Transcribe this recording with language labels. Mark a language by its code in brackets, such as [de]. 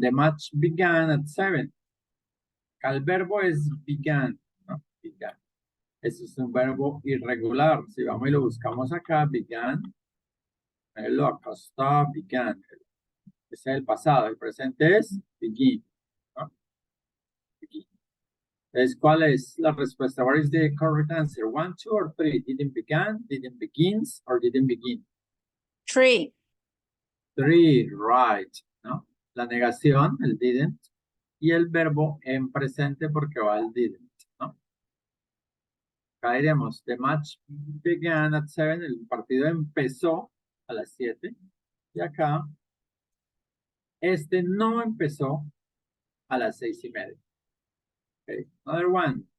[en] The match began at 7. El verbo es began, ¿no? Began. [es] Eso es un verbo irregular. Si vamos y lo buscamos acá, began. Acá está, began. Ese es el pasado. El presente es begin, ¿no? Begin. Entonces, ¿cuál es la respuesta? [en] What is the correct answer? 1, 2, or 3? Didn't began, didn't begins, or didn't begin? 3. 3, right, ¿no? [es] La negación, el didn't, y el verbo en presente porque va el didn't, ¿no? Acá diremos, the match began at 7, el partido empezó a las 7, y acá, este no empezó a las 6:30. Okay, another one.